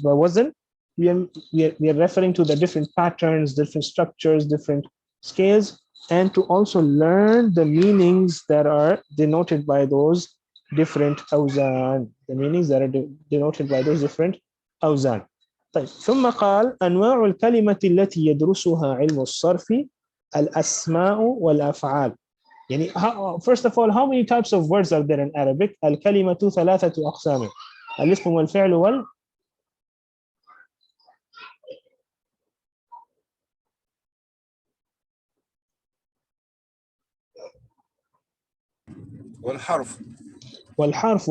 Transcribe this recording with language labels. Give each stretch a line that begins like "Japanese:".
English: By wazn, we are referring to the different patterns, different structures, different scales, and to also learn the meanings that are denoted by those different awzan. The meanings that are denoted by those different awzan.
Arabic: طيب. ثم قال أنواع الكلمة التي يدرسها علم الصرف الأسماء والأفعال.
English: يعني first of all, how many types of words are there in Arabic?
Arabic: الكلمة ثلاثة أقسام. الاسم والفعل والحرف.